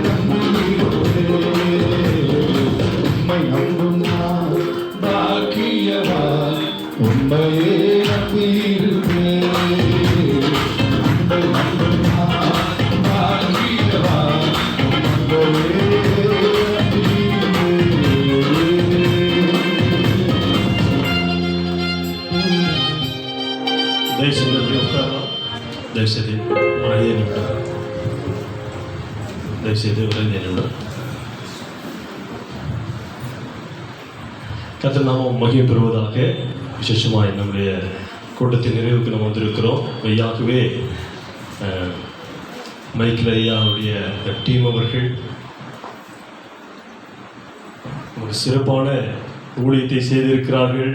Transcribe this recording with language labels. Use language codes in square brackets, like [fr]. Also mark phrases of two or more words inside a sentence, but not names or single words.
[ta] நம்பியிருப்பேன் உம்மை நம்பும் நான் பாக்கியவா உம்மையே நம்பியிருப்பேன் உம்மை நம்பும் நான் பாக்கியவா உம்மையே [te] దయచేసి ఉత్తరాలు దయచేసి ఐదు నిమిషాలు దయచేసి [ta] ஒரு 5 நிமிடம் கர்த்தர் நாமம் மகிமை பெறுவதாக. விசேஷமாய் நம்முடைய கூட்டத்தின் நிறைவுக்கு நம்ம வந்திருக்கிறோம். மெய்யாகவே மைக்கேல் ஐயாவுடைய டீம் அவர்கள் ஒரு சிறப்பான ஊழியத்தை செய்திருக்கிறார்கள்.